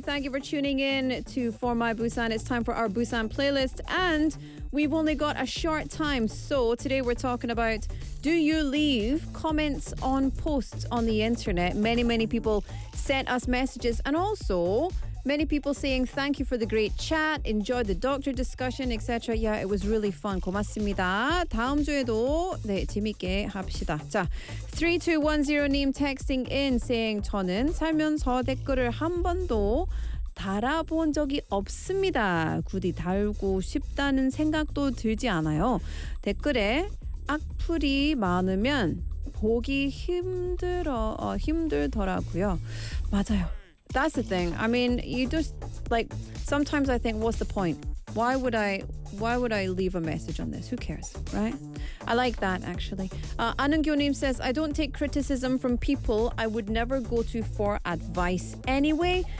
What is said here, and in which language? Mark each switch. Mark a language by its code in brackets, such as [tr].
[en] Thank you for tuning in to For My Busan. It's time for our Busan playlist, and we've only got a short time. So today we're talking about, do you leave comments on posts on the internet? Many, many people sent us messages, and also many people saying thank you for the great chat, enjoy the doctor discussion, etc. Yeah, it was really fun. [ko] 고맙습니다. 다음 주에도 네, 재밌게 합시다. 자, 3210 님 [en] texting in saying [ko] 저는 살면서 댓글을 한 번도 달아본 적이 없습니다. 굳이 달고 싶다는 생각도 들지 않아요. 댓글에 악플이 많으면 보기 힘들더라고요. 맞아요. [en] That's the thing. I mean, you just, like, sometimes I think, what's the point? Why would I leave a message on this? Who cares, right? I like that, actually. Anungyo-nim says, I don't take criticism from people I would never go to for advice anyway.